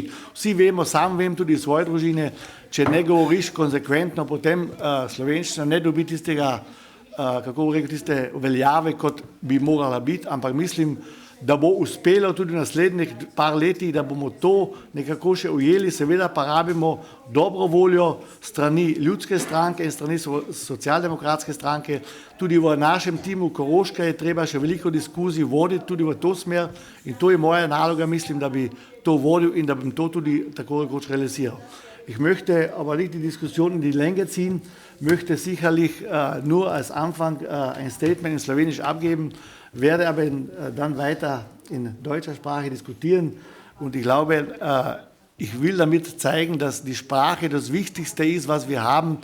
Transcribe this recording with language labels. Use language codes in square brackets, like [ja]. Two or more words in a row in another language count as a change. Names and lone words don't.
[sl] Vsi vemo, sam vem tudi iz svoje družine, če ne govoriš konsekventno, potem slovenščina ne dobi tistega, kako bi rekel, tiste veljave, kot bi morala biti, ampak mislim, da bo uspelo tudi v naslednjih par letih, da bomo to nekako še ujeli, seveda pa rabimo dobro voljo strani ljudske stranke in strani socialdemokratske stranke. Tudi v našem timu Koroška je treba še veliko diskusij voditi tudi v to smer in to je moja naloga, mislim, da bi to vodil in da bom to tudi tako rekoč realisiral. [de] Ich möchte aber nicht die Diskussion in die Länge ziehen, möchte sicherlich nur als Anfang ein Statement in Slowenisch abgeben, werde aber dann weiter in deutscher Sprache diskutieren und ich glaube, ich will damit zeigen, dass die Sprache das Wichtigste ist, was wir haben.